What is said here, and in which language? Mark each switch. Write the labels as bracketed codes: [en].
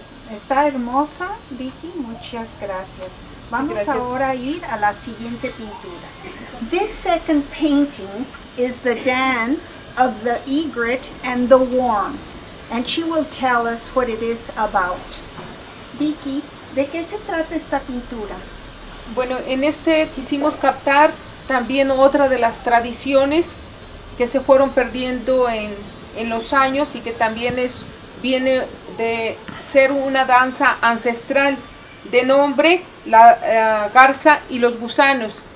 [es] Está hermosa, Vicky, muchas gracias. Vamos ahora a ir a la siguiente pintura. [en] This second painting is the dance of the egret and the worm, and she will tell us what it is about. [es] Vicky, ¿de qué se trata esta pintura? Bueno, en quisimos captar también otra de las tradiciones que se fueron perdiendo en los años, y que también viene de ser una danza ancestral, de nombre la garza y los gusanos.